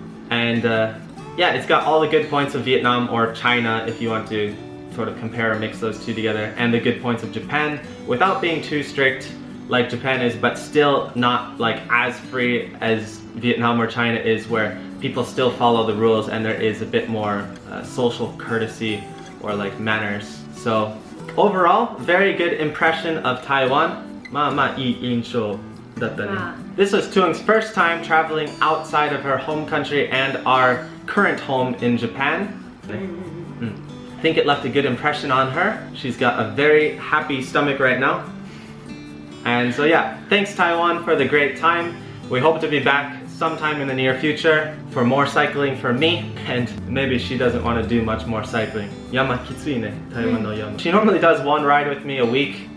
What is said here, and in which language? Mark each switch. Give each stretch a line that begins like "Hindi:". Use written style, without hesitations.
English: And yeah, it's got all the good points of Vietnam or China if you want to sort of compare or mix those two together, and the good points of Japan without being too strict like Japan is, but still not like as free as Vietnam or China is, where people still follow the rules and there is a bit more social courtesy or like manners. So overall, very good impression of Taiwan.
Japanese: まあまあいい印象だったね。
English: This was Tuang's first time traveling outside of her home country and our current home in Japan. I think it left a good impression on her. She's got a very happy stomach right now. And so yeah, thanks Taiwan for the great time. We hope to be back sometime in the near future for more cycling for me, and maybe she doesn't want to do much more cycling.
Japanese: Yama kitsui ne, Taiwan no yama.
English: She normally does one ride with me a week,